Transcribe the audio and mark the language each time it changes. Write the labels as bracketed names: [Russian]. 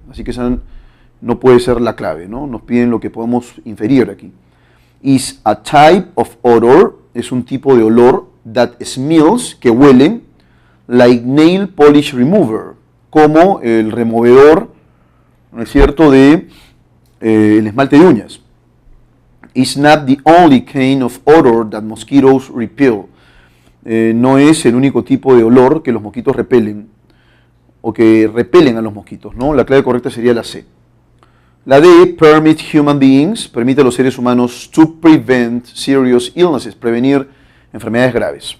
[Spanish] Así que esa no puede ser la clave, ¿no? Nos piden lo que podemos inferir aquí. [English] Is a type of odor, [Spanish] es un tipo de olor, [English] that smells, [Spanish] que huelen, [English] like nail polish remover, [Spanish] como el removedor, ¿no es cierto?, de el esmalte de uñas. [English] Is not the only kind of odor that mosquitoes repel. [Spanish] No es el único tipo de olor que los mosquitos repelen, o que repelen a los mosquitos, ¿no? La clave correcta sería la C. La D, [English] permit human beings, [Spanish] permite a los seres humanos [English] to prevent serious illnesses, [Spanish] prevenir enfermedades graves.